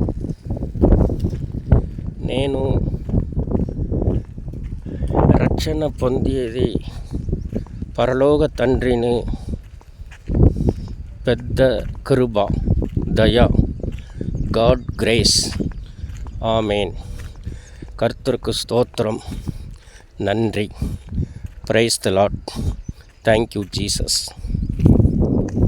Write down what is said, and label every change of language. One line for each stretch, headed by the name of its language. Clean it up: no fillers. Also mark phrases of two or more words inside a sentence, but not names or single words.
Telugu: నేను రక్షణ పొందేది పరలోక తండ్రిని పెద్ద కృప, దయ,
English: God grace.
Telugu: ఆమేన్.
Tamil: கர்த்தருக்கு ஸ்தோத்திரம். நன்றி.
English: Praise the Lord. Thank you Jesus.